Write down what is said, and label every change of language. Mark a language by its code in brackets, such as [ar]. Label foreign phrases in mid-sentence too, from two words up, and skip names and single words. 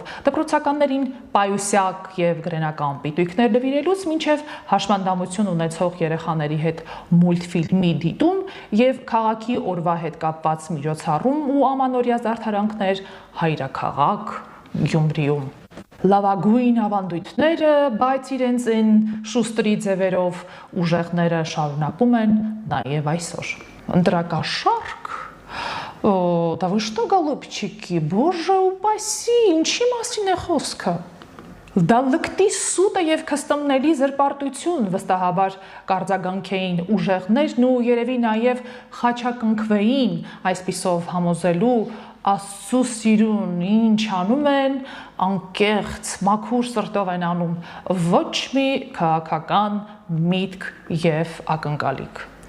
[hy] դպրոցականներին պայուսյակ եւ գրենական պիտույքներ նվիրելուց մինչեւ հաշմանդամություն ունեցող երեխաների հետ մուլտֆիլմի դիտում եւ քաղաքի օրվա հետ կապված միջոցառում ու ամանորյա զարդարանքներ հայրաքաղաք Գյումրիում։ Լավագույն ավանդույթները, բայց իրենց այն շուստրի ձևերով ուժեղները շարունակում են նաև այսօր։ Ընտրակաշառք? [ru] Да вы что, голубчики, боже упаси, [hy] ինչի մասին է խոսքը։ Դա լկտի սուտը եւ քստմների զրպարտություն վստահաբար կարձագանքեին ուժեղներն ու երևի նաև խաչակնքվեին այսպիսով համոզելու Աստծո սիրուն ինչ անում են, անկեղծ մաքուր սրտով են անում, ոչ մի քաղաքական միտք եւ ակնկալիք։